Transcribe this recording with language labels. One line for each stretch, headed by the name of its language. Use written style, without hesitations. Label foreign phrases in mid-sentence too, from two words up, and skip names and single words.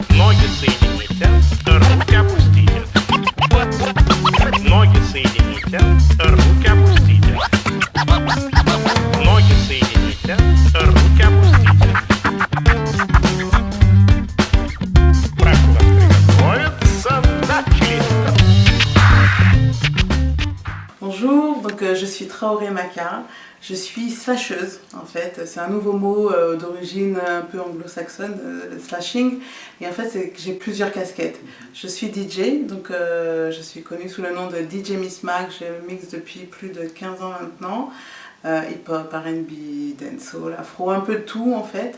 Russian: Ноги соедините, руки опустите. Ноги соедините, руки опустите. Ноги соедините, руки опустите. Прошу вас приготовиться. Начали.
French: Bonjour, donc je suis Traoré Maka, je suis slasheuse en fait, c'est un nouveau mot d'origine un peu anglo-saxonne, le slashing, et en fait c'est que j'ai plusieurs casquettes. Je suis DJ, donc je suis connue sous le nom de DJ Miss Mac, je mixe depuis plus de 15 ans maintenant, hip-hop, R&B, dancehall, afro, un peu de tout en fait.